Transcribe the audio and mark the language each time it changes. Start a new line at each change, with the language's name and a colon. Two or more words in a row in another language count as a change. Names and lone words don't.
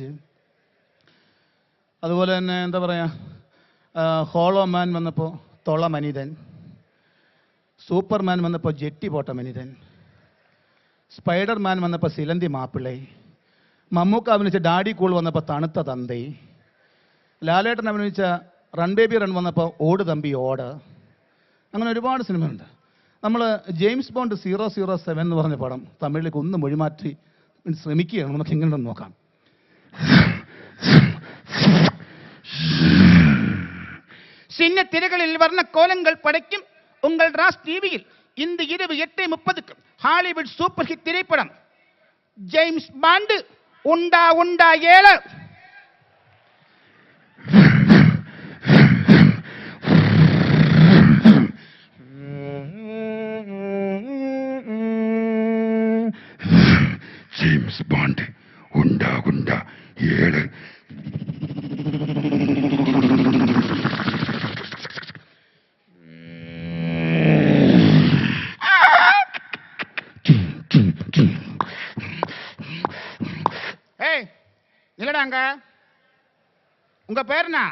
Malayalam: അതുപോലെ തന്നെ എന്താ പറയുക, ഹോളോ മാൻ വന്നപ്പോൾ
Tamil: தொள மனிதன்,
Malayalam: സൂപ്പർമാൻ വന്നപ്പോൾ
Tamil: ஜட்டி போட்ட மனிதன்,
Malayalam: സ്പൈഡർ മാൻ വന്നപ്പോൾ
Tamil: சிலந்தி மாப்பிள்ளை,
Malayalam: മമ്മൂക്ക അഭിനയിച്ച ഡാഡി കൂൾ വന്നപ്പോൾ
Tamil: தணுத்த தந்தை,
Malayalam: ലാലേട്ടൻ അഭിനയിച്ച റൺ ബേബി റൺ വന്നപ്പോൾ
Tamil: ஓடு தம்பி ஓடு.
Malayalam: അങ്ങനെ ഒരുപാട് സിനിമയുണ്ട്. നമ്മൾ ജെയിംസ് ബോണ്ട് 007 എന്ന് പറഞ്ഞ പടം തമിഴിലേക്ക് ഒന്ന് മൊഴിമാറ്റി ശ്രമിക്കുകയാണ്. നമുക്ക് എങ്ങനെയുണ്ടെന്ന് നോക്കാം.
Tamil: சின்ன திரைகளில் வர்ண கோலங்கள் படைக்கும் உங்கள் ராஸ் டிவியில் இந்த இரவு 8:30 ஹாலிவுட்
English: super hit
Tamil: திரைப்படம் ஜேம்ஸ் பாண்ட் உண்டா உண்டா 7.
Malayalam: ജെയിംസ് ബോണ്ട് ഉണ്ടാ ഉണ്ടാ 7.
Tamil: ஏய் இல்லடாங்க, உங்க பேர் என்ன?